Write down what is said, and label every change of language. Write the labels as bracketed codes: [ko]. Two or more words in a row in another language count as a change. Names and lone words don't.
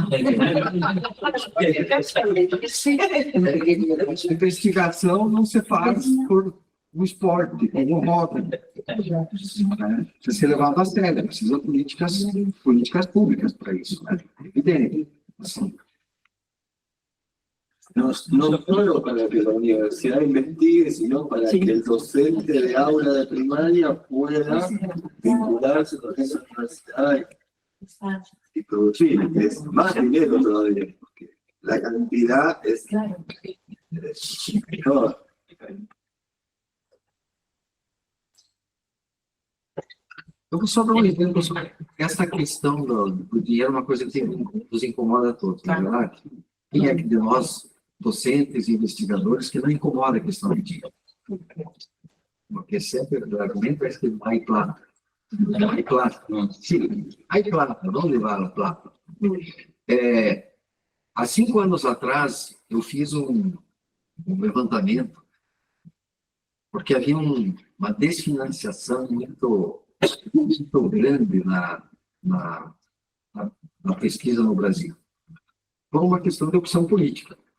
[pt] A investigação não se faz por um esporte, como um hobby. Precisa ser levado a sério, precisa de políticas públicas para isso. Né? Evidente. Assim. [es] No solo para que la universidad investigue, sino para que el docente de aula de primaria pueda vincularse con esa universidad y producir, que es más dinero todavía, porque la cantidad es menor. [pt] Eu vou só dar um exemplo sobre essa questão do dinheiro, uma coisa que nos incomoda a todos, na verdade. Quem é que de nós, docentes e investigadores, que não incomoda a questão do dinheiro? Porque sempre o argumento é que [es] hay plata. Hay plata. Sim, hay plata. ¿Dónde va la plata? [pt] Há 5 anos atrás, eu fiz um levantamento, porque havia uma desfinanciação muito grande na pesquisa no Brasil, por uma questão de opção política.